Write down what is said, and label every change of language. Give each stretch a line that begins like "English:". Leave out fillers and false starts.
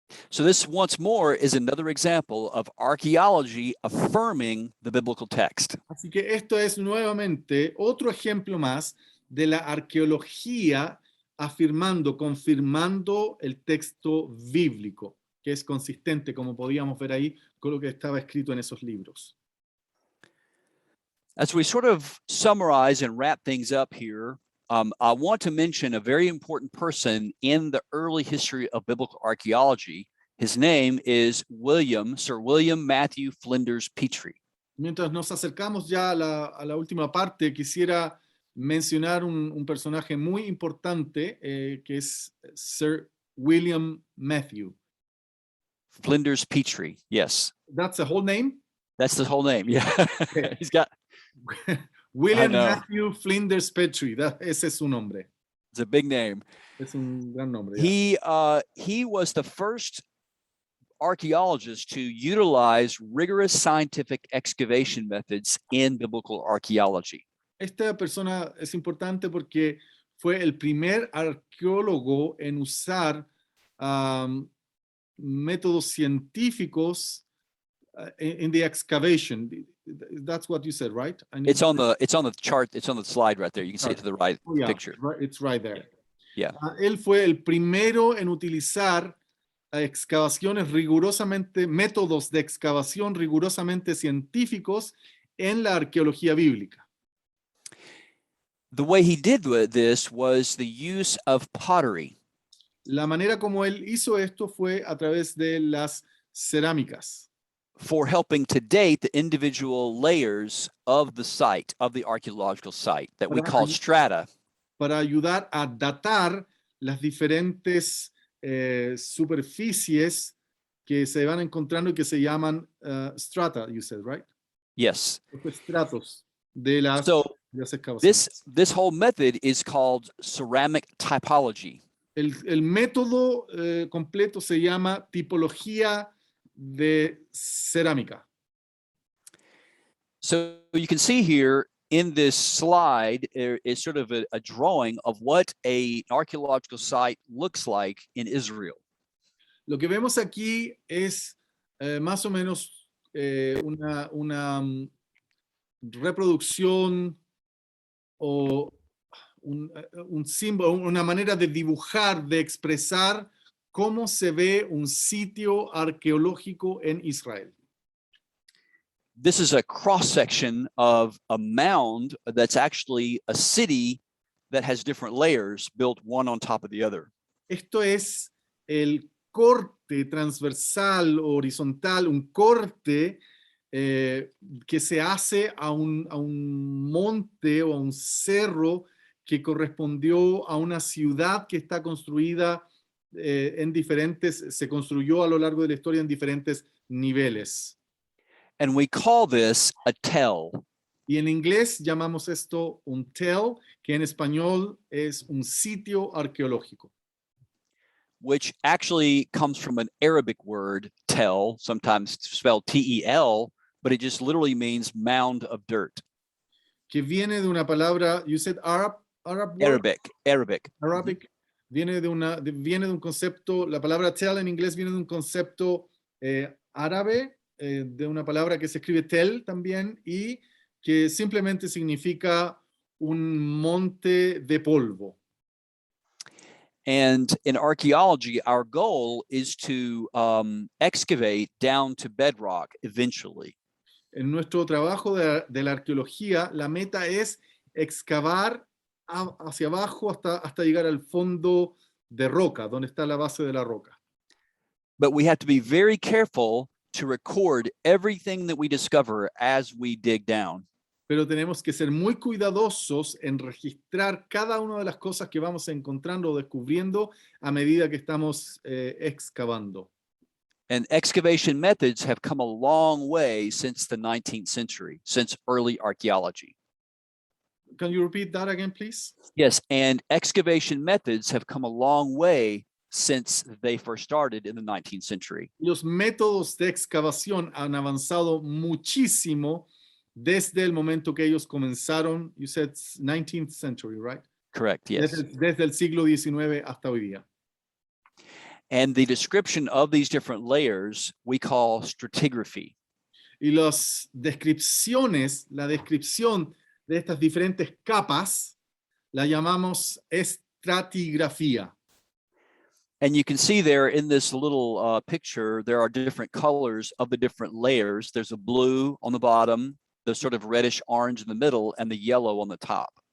English: So this, once more, is another example of archaeology affirming the biblical text.
Spanish: Así que esto es nuevamente otro ejemplo más de la arqueología confirmando el texto bíblico, que es consistente, como podíamos ver ahí, con lo que estaba escrito en esos libros.
English: As we sort of summarize and wrap things up here, I want to mention a very important person in the early history of biblical archaeology. His name is Sir William Matthew Flinders Petrie.
Spanish: Mientras nos acercamos ya a la última parte, quisiera mencionar un personaje muy importante que es Sir William Matthew.
English: Flinders Petrie, yes. That's the whole name? That's the whole name, yeah. Okay. He's got...
Spanish: William Matthew Flinders Petrie, ese es su nombre.
English: It's a big name.
Spanish: Es un gran nombre.
English: Yeah. He was the first archaeologist to utilize rigorous scientific excavation methods in biblical archaeology.
Spanish: Esta persona es importante porque fue el primer arqueólogo en usar métodos científicos
English: in the excavation. That's what you said, right? It's on the chart. It's on the slide right there. You can see it to the right picture. It's right there. Yeah.
Spanish: Él fue el primero en utilizar excavaciones rigurosamente, métodos de excavación rigurosamente científicos en la arqueología bíblica.
English: The way he did this was the use of pottery.
Spanish: La manera como él hizo esto fue a través de las cerámicas.
English: For helping to date the individual layers of the site, of the archaeological site, that we call strata.
Spanish: Para ayudar a datar las diferentes superficies que se van encontrando y que se llaman strata,
English: you said, right? Yes.
Spanish: Los estratos de las excavaciones.
English: This whole method is called ceramic typology.
Spanish: El método completo se llama tipología de cerámica.
English: So you can see here in this slide is sort of a drawing of what an archaeological site looks like in Israel.
Spanish: Lo que vemos aquí es más o menos una reproducción o un símbolo, una manera de dibujar, de expresar cómo se ve un sitio arqueológico en Israel.
English: This is a cross-section of a mound that's actually a city that has different layers built one on top of the other.
Spanish: Esto es el corte transversal, horizontal, un corte que se hace a un monte o a un cerro que correspondió a una ciudad que está construida se construyó a lo largo de la historia en diferentes niveles.
English: And we call this a tell.
Spanish: Y en inglés llamamos esto un tell, que en español es un sitio arqueológico.
English: Which actually comes from an Arabic word, tell, sometimes spelled T-E-L, but it just literally means mound of dirt.
Spanish: Que viene de una palabra,
English: you said Arab word? Arabic.
Spanish: Viene de un concepto, la palabra tell en inglés viene de un concepto árabe, de una palabra que se escribe tel también, y que simplemente significa un monte de polvo.
English: And in archaeology, our goal is to excavate down to bedrock eventually.
Spanish: En nuestro trabajo de la arqueología, la meta es excavar hacia abajo hasta llegar al fondo de roca, donde está la base de la roca.
English: But we have to be very careful to record everything that we discover as we dig down.
Spanish: Pero tenemos que ser muy cuidadosos en registrar cada una de las cosas que vamos encontrando o descubriendo a medida que estamos excavando.
English: And excavation methods have come a long way since the 19th century, since early archaeology. Can you repeat that again, please? Yes, and excavation methods have come a long way since they first started in the 19th century.
Spanish: Los métodos de excavación han avanzado muchísimo desde el momento que ellos comenzaron.
English: You said 19th century, right? Correct, yes.
Spanish: Desde el siglo XIX hasta hoy día.
English: And the description of these different layers we call stratigraphy.
Spanish: Y las descripciones, la descripción de estas diferentes capas, la llamamos estratigrafía.
English: And you can see there in this little picture, there are different colors of the different layers. There's a blue on the bottom, the sort of reddish orange in the middle, and the yellow on the top.